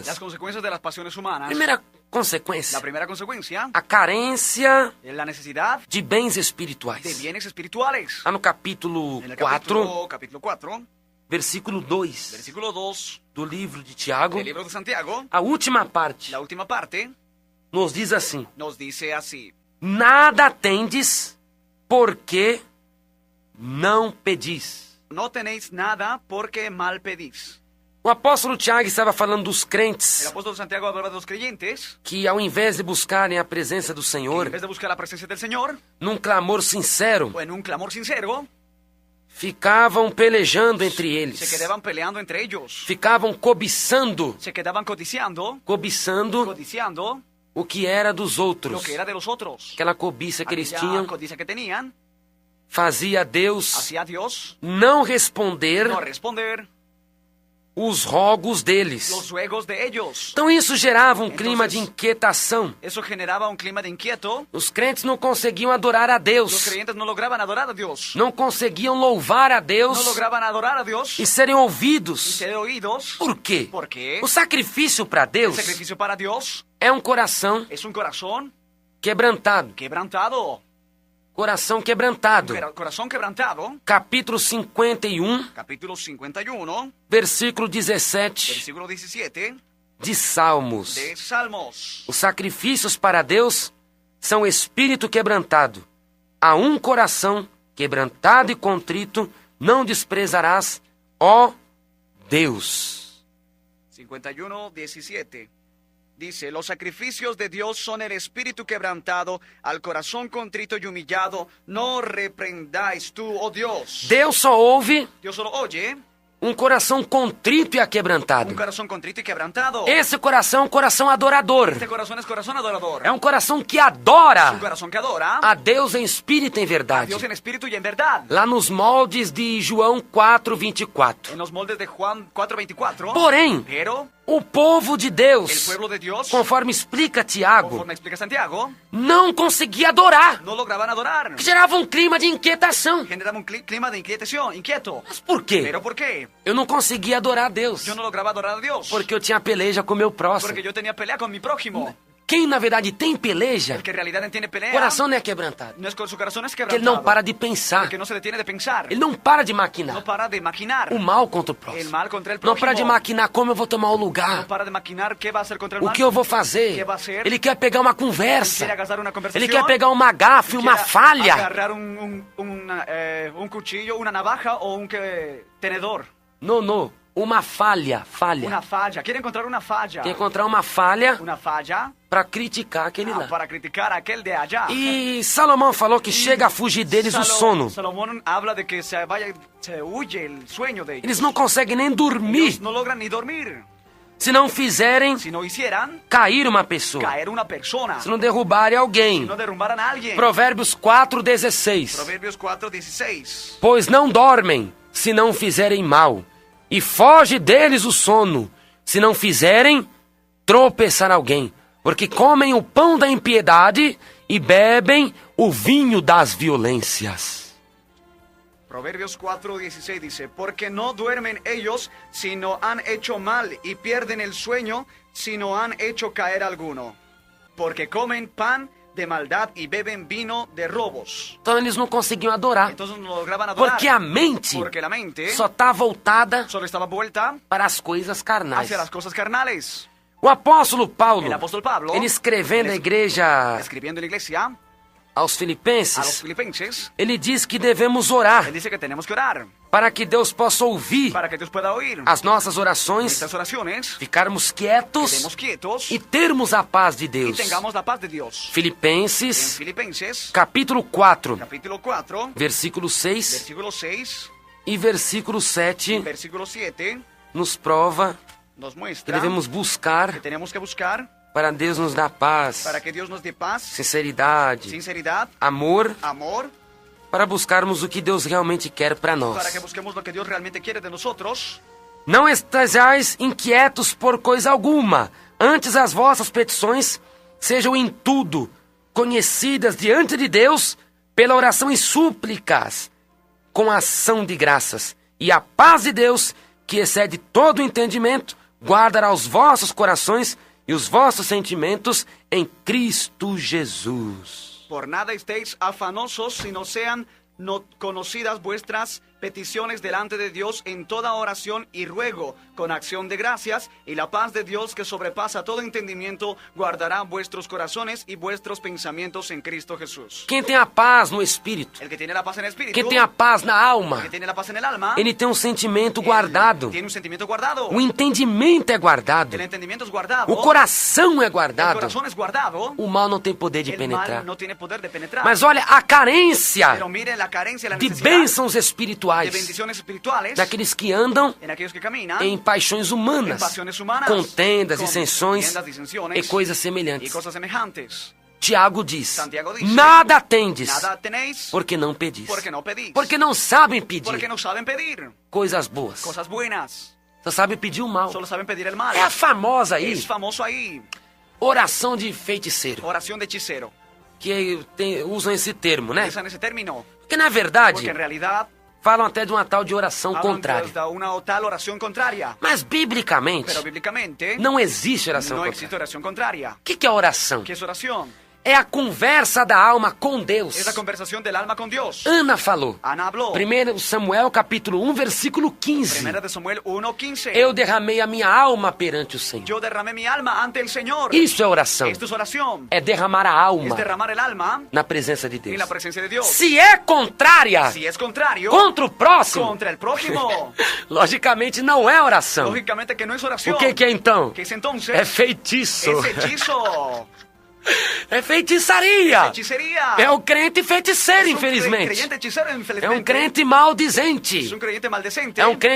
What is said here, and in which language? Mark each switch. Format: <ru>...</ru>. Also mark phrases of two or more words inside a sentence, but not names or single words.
<es>Las consecuencias de las pasiones humanas.</es> <pt>Primeira consequência,</pt> <es>La primera consecuencia</es> <pt>a carência</pt> <es>es la necesidad</es> <pt>de bens de espirituais.</pt> <es>bienes espirituales.</es> <pt>Lá no capítulo</pt> <es>En el 4, capítulo 4,</es> <pt>versículo 2</pt> <es>versículo 2</es> <pt>do livro de Tiago,</pt> <es>del libro de Santiago,</es> <pt>a última parte</pt> <es>la última parte,</es> <pt>nos diz assim:</pt> <es>nos dice así:</es> <pt>nada tendes porque não pedis.</pt> <es>no tenéis nada porque mal pedís.</es> <pt>O apóstolo Tiago estava falando dos</pt> <es>El</es> <pt>crentes</pt> <es>apóstol Santiago hablaba de los creyentes</es> <pt>que, ao invés de buscarem a presença do</pt> <es>que</es> <pt>Senhor</pt> <es>en vez de buscar la presencia del Señor</es> <pt>num clamor sincero,</pt> <es>o en un clamor sincero,</es> <pt>ficavam pelejando entre</pt> <es>se</es> <pt>eles,</pt> <es>quedaban peleando entre ellos,</es> <pt>ficavam cobiçando</pt> <es>se quedaban codiciando</es> <pt>o que era dos</pt> <es>lo</es> <pt>outros.</pt> <es>que era de los otros.</es> <pt>Aquela cobiça que eles</pt> <es>Aquella</es> <pt>tinham</pt> <es>codicia que tenían</es> <pt>fazia Deus</pt> <es>hacia Dios</es> <pt>não responder</pt> <es>no responder</es> <pt>os rogos deles.</pt> <es>los ruegos de ellos.</es> <pt>Então isso gerava um</pt> <es>Entonces,</es> <pt>clima de inquietação.</pt> <es>Eso generaba un clima de inquieto.</es> <pt>Os crentes não conseguiam adorar a</pt> <es>Los</es> <pt>Deus,</pt> <es>creyentes no lograban adorar a Dios.</es> <pt>não conseguiam louvar a</pt> <es>No</es> <pt>Deus</pt> <es>lograban adorar a Dios</es> <pt>e serem</pt> <es>y</es> <pt>ouvidos.</pt> <es>ser oídos.</es> <pt>Por quê?</pt> <es>¿Por qué?</es> <pt>O sacrifício para</pt> <es>El</es> <pt>Deus</pt> <es>sacrificio para Dios</es> <pt>é um coração</pt> <es>es un corazón</es> <pt>quebrantado.</pt> <es>quebrantado.</es> <pt>Coração quebrantado.</pt> <es>Corazón quebrantado.</es> <pt>Capítulo 51,</pt> <es>Capítulo 51,</es> <pt>versículo 17</pt> <es>versículo 17</es> <pt>de Salmos.</pt> <es>de Salmos.</es> <pt>Os sacrifícios para Deus são espírito quebrantado. A um coração quebrantado e contrito não desprezarás, ó Deus. 51, 17.</pt> <es>Dice, los sacrificios de Dios son el espíritu quebrantado, al corazón contrito y humillado, no reprendáis tú, oh Dios.</es> <pt>Deus só ouve</pt> <es>Dios solo oye</es> <pt>um coração contrito e aquebrantado.</pt> <es>un corazón contrito y quebrantado.</es> <pt>Esse coração é um coração adorador.</pt> <es>Este corazón es corazón adorador.</es> <pt>É um coração que</pt> <es>Es un</es> <pt>adora</pt> <es>corazón que adora</es> <pt>a Deus em espírito e em</pt> <es>a</es> <pt>verdade.</pt> <es>Dios en espíritu y en verdad.</es> <pt>Lá nos moldes de João 4:24.</pt> <es>En los moldes de Juan 4:24.</es> <pt>Porém,</pt> <es>Pero</es> <pt>O povo de</pt> <es>el</es> <pt>Deus,</pt> <es>pueblo de Dios,</es> <pt>conforme explica Tiago,</pt> <es>conforme explica Santiago,</es> <pt>não conseguia adorar.</pt> <es>no lograban adorar.</es> <pt>Gerava um clima de inquietação.</pt> <es>Generaba un clima de inquieto.</es> <pt>Mas por quê?</pt> <es>¿Pero por qué?</es> <pt>Eu não conseguia adorar a Deus.</pt> <es>Yo no lograba adorar a Dios.</es> <pt>Porque eu tinha peleja com meu próximo.</pt> <es>Porque yo tenía pelea con mi prójimo.</es> <pt>Quem, na verdade, tem peleja,</pt> <es>El que en realidad tiene pelea,</es> <pt>o coração não é quebrantado.</pt> <es>no es con su corazón es</es> <pt>Porque</pt> <es>quebrantado.</es> <pt>ele não para de pensar.</pt> <es>Porque no se detiene de pensar.</es> <pt>Ele não para de</pt> <es>No</es> <pt>maquinar</pt> <es>para de maquinar.</es> <pt>o mal contra o</pt> <es>El</es> <pt>próximo.</pt> <es>mal contra el</es> <pt>Não</pt> <es>prójimo.</es> <pt>para de maquinar como eu vou tomar o</pt> <es>No</es> <pt>lugar.</pt> <es>para de maquinar qué va a hacer contra el</es> <pt>O</pt> <es>mal.</es> <pt>que eu vou fazer.</pt> <es>¿Qué va a hacer?</es> <pt>Ele quer pegar uma</pt> <es>Quiere</es> <pt>conversa.</pt> <es>agarrar una conversación.</es> <pt>Ele quer pegar uma gafe, uma</pt> <es>Quiere</es> <pt>falha.</pt> <es>agarrar un cuchillo, una navaja o un tenedor.</es> <pt>Não. Uma falha.</pt> <es>Una falla. Quiere encontrar una falla.</es> <pt>Quer encontrar uma falha</pt> <es>Una falla</es> <pt>para criticar aquele lá.</pt> <es>para criticar a aquel de allá.</es> <pt>E Salomão falou que chega a fugir deles o sono.</pt> <es>Salomón habla de que se huye el sueño de ellos.</es> <pt>Eles não conseguem nem dormir</pt> <es>Ellos no logran ni dormir.</es> <pt>se não fizerem</pt> <es>Si no hicieran</es> <pt>cair uma pessoa.</pt> <es>caer una persona.</es> <pt>Se não derrubarem alguém.</pt> <es>Si no derrumbaran a alguien.</es> <pt>Provérbios 4:16.</pt> <es>Proverbios 4:16.</es> <pt>Pois não dormem se não fizerem mal, e foge deles o sono, se não fizerem tropeçar alguém, porque comem o pão da impiedade e bebem o vinho das violências.</pt> <es>Proverbios 4:16 dice, porque no duermen ellos si no han hecho mal, y pierden el sueño si no han hecho caer alguno. Porque comen pan de maldad y beben vino de robos.</es> <pt>Então eles não conseguiam adorar,</pt> <es>Entonces no lograban adorar.</es> <pt>porque a mente</pt> <es>Porque la mente</es> <pt>só está voltada</pt> <es>solo estaba vuelta</es> <pt>para as coisas carnais.</pt> <es>hacia las cosas carnales.</es> <pt>O apóstolo Paulo,</pt> <es>El apóstol Pablo,</es> <pt>ele escrevendo à igreja</pt> <es>escribiendo en la iglesia</es> <pt>aos</pt> <es>a los</es> <pt>filipenses,</pt> <es>filipenses,</es> <pt>ele diz que devemos orar</pt> <es>él dice que tenemos que orar</es> <pt>para que Deus possa ouvir</pt> <es>para que Dios pueda oír</es> <pt>as nossas orações,</pt> <es>estas oraciones,</es> <pt>ficarmos quietos</pt> <es>quedemos quietos</es> <pt>e termos a paz de</pt> <es>y</es> <pt>Deus.</pt> <es>tengamos la paz de Dios. En</es> <pt>Filipenses,</pt> <es>Filipenses,</es> <pt>capítulo 4,</pt> <es>capítulo 4,</es> <pt>versículo 6</pt> <es>versículo 6,</es> <pt>e versículo 7,</pt> <es>versículo 7,</es> <pt>nos prova</pt> <es>nos</es> <pt>que</pt> <es>muestra</es> <pt>devemos</pt> <es>que</es> <pt>buscar</pt> <es>tenemos que buscar</es> <pt>para Deus nos dar paz,</pt> <es>para que Dios nos dé paz,</es> <pt>sinceridade,</pt> <es>sinceridad,</es> <pt>amor,</pt> <es>amor,</es> <pt>para buscarmos o que Deus realmente quer para</pt> <es>para</es> <pt>nós.</pt> <es>que busquemos lo que Dios realmente quiere de nosotros.</es> <pt>Não estejais inquietos por coisa alguma, antes as vossas petições sejam em tudo conhecidas diante de Deus pela oração e súplicas, com ação de graças. E a paz de Deus, que excede todo o entendimento, guardará os vossos corações e os vossos sentimentos em Cristo Jesus.</pt> <es>Por nada estéis afanosos, sino sean no conocidas vuestras peticiones delante de Dios en toda oración y ruego, con acción de gracias, y la paz de Dios que sobrepasa todo entendimiento, guardará vuestros corazones y vuestros pensamientos en Cristo Jesús.</es> <pt>Quem tem a paz no espírito,</pt> <es>El que tiene la paz en el espíritu,</es> <pt>quem tem a paz na</pt> <es>el</es> <pt>alma,</pt> <es>que tiene la paz en el alma,</es> <pt>ele tem um sentimento guardado.</pt> <es>tiene un sentimiento guardado.</es> <pt>O entendimento é guardado.</pt> <es>El entendimiento es guardado.</es> <pt>O coração é</pt> <es>El</es> <pt>guardado.</pt> <es>corazón es guardado.</es> <pt>O mal não tem poder de</pt> <es>El</es> <pt>penetrar.</pt> <es>mal no tiene poder de penetrar.</es> <pt>Mas olha a carência</pt> <es>Pero mire la carencia, la</es> <pt>de</pt> <es>necesidad</es> <pt>bênçãos</pt> <es>de</es> <pt>espirituais</pt> <es>bendiciones espirituales</es> <pt>daqueles que andam</pt> <es>en aquellos que caminan</es> <pt>em paixões humanas,</pt> <es>en pasiones humanas,</es> <pt>contendas,</pt> <es>con</es> <pt>dissensões</pt> <es>contiendas, disensiones</es> <pt>e coisas</pt> <es>y</es> <pt>semelhantes.</pt> <es>cosas semejantes.</es> <pt>Tiago diz:</pt> <es>Santiago dice,</es> <pt>nada tendes,</pt> <es>Nada tenéis</es> <pt>porque não pedis.</pt> <es>porque no pedís.</es> <pt>Porque não sabem</pt> <es>Porque</es> <pt>pedir</pt> <es>no saben pedir</es> <pt>coisas boas.</pt> <es>cosas buenas.</es> <pt>Só sabem pedir o mal.</pt> <es>Solo saben pedir el mal.</es> <pt>É a famosa aí,</pt> <es>Es famoso ahí.</es> <pt>oração de feiticeiro,</pt> <es>Oración de hechicero.</es> <pt>que usam esse termo, né?</pt> <es>Usan ese término.</es> <pt>Porque na verdade,</pt> <es>Porque en realidad</es> <pt>falam até de uma tal de oração</pt> <es>hablan</es> <pt>contrária.</pt> <es>de una o tal oración contraria.</es> <pt>Mas biblicamente,</pt> <es>Pero bíblicamente</es> <pt>não existe oração</pt> <es>no</es> <pt>contrária.</pt> <es>existe oración contraria.</es> <pt>O que é oração?</pt> <es>¿Qué es oración?</es> <pt>É a conversa da alma com Deus.</pt> <es>Es la conversación del alma con Dios.</es> <pt>Ana falou.</pt> <es>Ana habló.</es> <pt>1 Samuel capítulo 1, versículo 15.</pt> <es>Primera de Samuel 1:15.</es> <pt>Eu derramei a minha alma perante o Senhor.</pt> <es>Yo derramé mi alma ante el Señor.</es> <pt>Isso é oração.</pt> <es>Esto es oración.</es> <pt>É derramar a alma</pt> <es>Es derramar el alma</es> <pt>na presença de</pt> <es>en</es> <pt>Deus.</pt> <es>la presencia de Dios.</es> <pt>Se é contrária</pt> <es>Si es contrario,</es> <pt>contra o próximo,</pt> <es>contra el prójimo,</es> <pt>logicamente não é oração.</pt> <es>lógicamente que no es oración.</es> <pt>O que é então?</pt> <es>¿Qué es entonces?</es> <pt>É feitiço.</pt> <es>Es hechizo.</es> <pt>É feitiçaria.</pt> <es>Hechicería.</es> <pt>É um crente feiticeiro,</pt> <es>Es un</es> <pt>infelizmente.</pt> <es>creyente hechicero,</es> <pt>É</pt> <es>infelizmente.</es> <pt>um crente maldizente.</pt> <es>Es un creyente maldecente.</es> <pt>É um crente</pt>